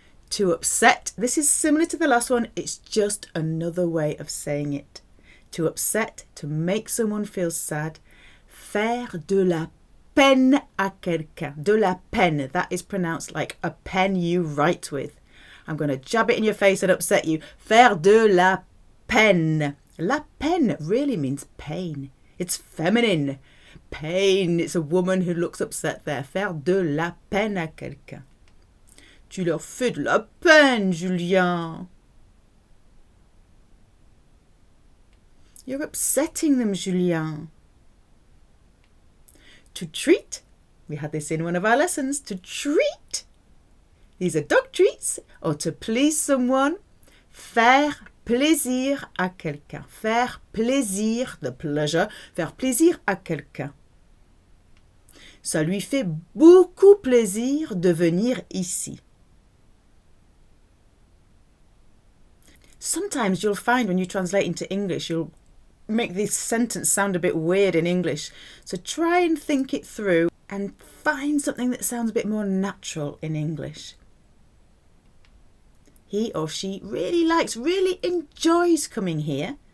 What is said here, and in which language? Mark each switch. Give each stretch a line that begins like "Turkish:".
English: To upset, this is similar to the last one, it's just another way of saying it. To upset, to make someone feel sad.
French: Faire de la peine à quelqu'un. De la peine,
English: that is pronounced like a pen you write with. I'm going to jab it in your face and upset you.
French: Faire de la peine. La peine
English: really means pain. It's feminine. Pain. It's a woman who looks upset there.
French: Faire de la peine à quelqu'un. Tu leur fais de la peine, Julien.
English: You're upsetting them, Julien. To treat. We had this in one of our lessons. To treat. These are dog treats, or to please someone.
French: Faire plaisir à quelqu'un. Faire plaisir,
English: the pleasure.
French: Faire plaisir à quelqu'un. Ça lui fait beaucoup plaisir de venir ici.
English: Sometimes you'll find when you translate into English, you'll make this sentence sound a bit weird in English. So try and think it through and find something that sounds a bit more natural in English. He or she really likes, really enjoys coming here.